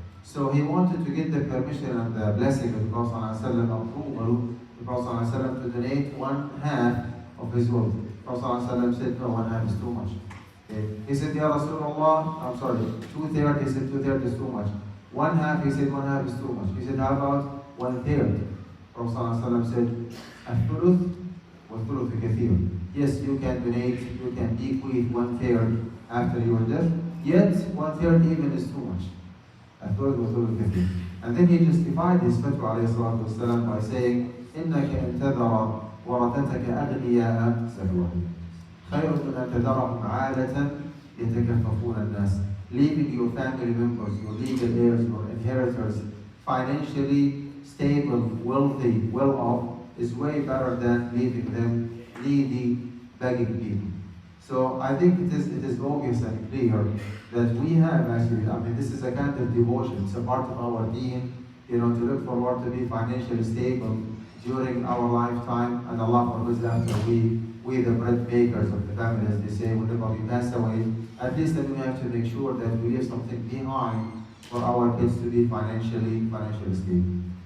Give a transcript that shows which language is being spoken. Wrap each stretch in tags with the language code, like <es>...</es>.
<en>So he wanted to get the permission and the blessing of the Prophet ﷺ, approval, the Prophet ﷺ, to donate 1/2 of his wealth. The Prophet ﷺ said, no, 1/2 is too much. Okay. He said, Ya Rasulullah, I'm sorry, 2/3, he said 2/3 is too much. 1/2, he said 1/2 is too much. He said, how about 1/3? Prophet ﷺ said,</en> <ar>الثلث والثلث كثير.</ar> <en>Yes, you can donate, you can bequeath 1/3 after your death, yet 1/3 even is too much.</en> <ar>الثلث والثلث كثير.</ar> <en>And then he justified his fatwa</en> <ar>عليه الصلاة والسلام</ar> <en>by saying,</en> <ar>إنك إن تذر ورثتك أغنياء سهوهم خير من أن تذرهم عالة يتكففون الناس.</ar> <en>Leaving your family members, your legal heirs, your inheritors, financially stable, wealthy, well off, is way better than leaving them needy, begging people. So I think it is obvious and clear that we have actually, this is a kind of devotion, it's a part of our deen, to look forward to be financially stable during our lifetime, and Allah forbids after we the bread bakers of the family, as they say, whenever we pass away, at least then we have to make sure that we leave something behind for our kids to be financially stable.</en>